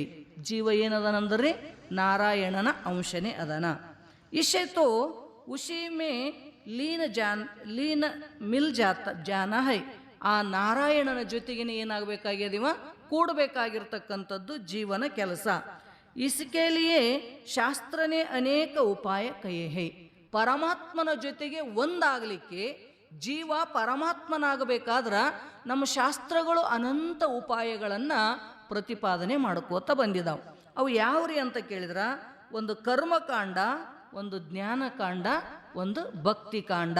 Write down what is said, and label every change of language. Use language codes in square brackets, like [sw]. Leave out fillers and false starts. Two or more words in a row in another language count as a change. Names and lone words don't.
[kn] ಜೀವ ಏನದನಂದ್ರಿ ನಾರಾಯಣನ ಅಂಶನೇ ಅದನ. [hi] इसे तो उसी में लीन मिल जाना है. [kn] ಆ ನಾರಾಯಣನ ಜೊತೆಗೇನೆ ಏನಾಗಬೇಕಾಗ್ಯದಿವ ಕೂಡಬೇಕಾಗಿರ್ತಕ್ಕಂಥದ್ದು ಜೀವನ ಕೆಲಸ. [hi] इसके लिए ಶಾಸ್ತ್ರ ने अनेक उपाय कहे है. [kn] ಪರಮಾತ್ಮನ ಜೊತೆಗೆ ಒಂದಾಗಲಿಕ್ಕೆ ಜೀವ ಪರಮಾತ್ಮನಾಗಬೇಕಾದ್ರೆ ನಮ್ಮ ಶಾಸ್ತ್ರಗಳು ಅನಂತ ಉಪಾಯಗಳನ್ನು ಪ್ರತಿಪಾದನೆ ಮಾಡ್ಕೋತ ಬಂದಿದ್ದಾವೆ. ಅವು ಯಾವ್ರಿ ಅಂತ ಕೇಳಿದ್ರೆ, ಒಂದು ಕರ್ಮಕಾಂಡ, ಒಂದು ಜ್ಞಾನಕಾಂಡ, ಒಂದು ಭಕ್ತಿ ಕಾಂಡ.